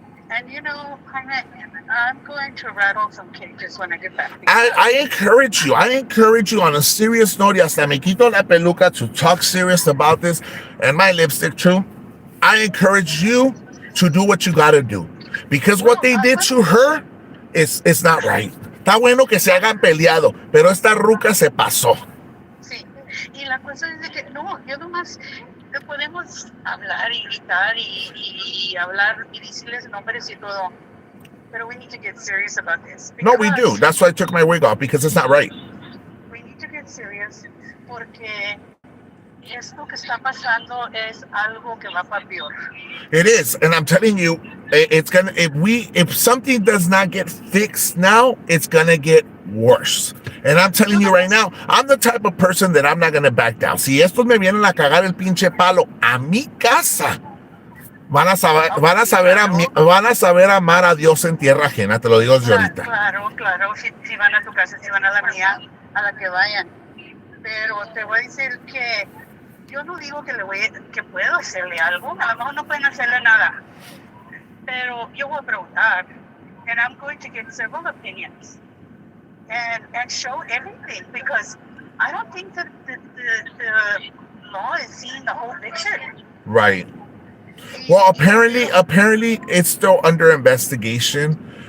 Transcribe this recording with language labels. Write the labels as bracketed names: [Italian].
[English] And I'm going to rattle some cages when I get back. I encourage you on a serious note, [Spanish] y hasta me quito la peluca [English] to talk serious about this, and my lipstick too. I encourage you to do what you gotta do. Because what they did to her is not right. [Spanish] Está bueno que se hagan peleado, pero esta ruca se pasó. Sí, y la cosa es de que, no, yo nomás podemos hablar y gritar y hablar y decirles nombres y todo. [English] But we need to get serious about this. No, we do. That's why I took my wig off, because it's not right. We need to get serious [Spanish] porque esto que está pasando es algo que va para peor. [English] It is, and I'm telling you, it's gonna. If something does not get fixed now, it's gonna get worse. And I'm telling you right now, I'm the type of person that I'm not gonna back down. [Spanish] Si estos me vienen a cagar el pinche palo a mi casa, van a saber amar a Dios en tierra ajena, te lo digo desde ahorita. Claro, si van a tu casa, si van a la mía, a la que vayan. Pero te voy a decir que yo no digo que puedo hacerle algo, a lo mejor no pueden hacerle nada. Pero yo voy a preguntar, [English] and I'm going to get several opinions and show everything, because I don't think that the law is seeing the whole picture. Right. Well, apparently it's still under investigation.